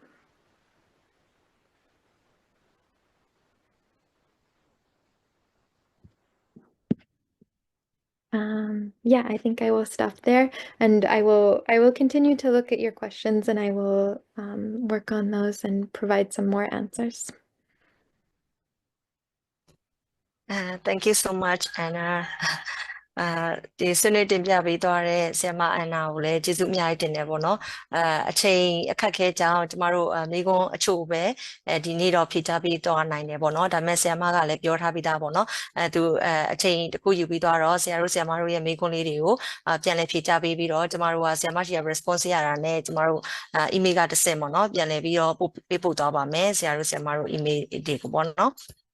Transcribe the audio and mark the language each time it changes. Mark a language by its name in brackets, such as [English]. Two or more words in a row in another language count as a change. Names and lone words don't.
[English] Yeah, I think I will stop there, and I will continue to look at your questions, and I will work on those and provide some more answers. Thank you so much, Anna. [Burmese] ဒီဆွေးနွေးတင်ပြပေးသွားတဲ့ဆရာမအန်နာကိုလည်းကျေးဇူးအများကြီးတင်တယ်ပေါ့နော်အချိန်အခက်ခဲကြောင့်ကျမတို့မိကုံးအချို့ပဲဒီနေ့တော့ဖြေချပေးသွားနိုင်တယ်ပေါ့နော်ဒါပေမဲ့ဆရာမကလည်းပြောထားပြီးသားပေါ့နော်သူအချိန်တစ်ခုယူပြီးသွားတော့ဆရာတို့ရဲ့မိကုံးလေးတွေကိုပြန်လည်ဖြေချပေးပြီးတော့ကျမတို့ကဆရာမရှိရ response ရတာနဲ့ကျမတို့email ကတစ်ဆင့်ပေါ့နော်ပြန်လည်ပြီးတော့ပေးပို့သွားပါမယ်ဆရာတို့ email တွေကိုပေါ့နော်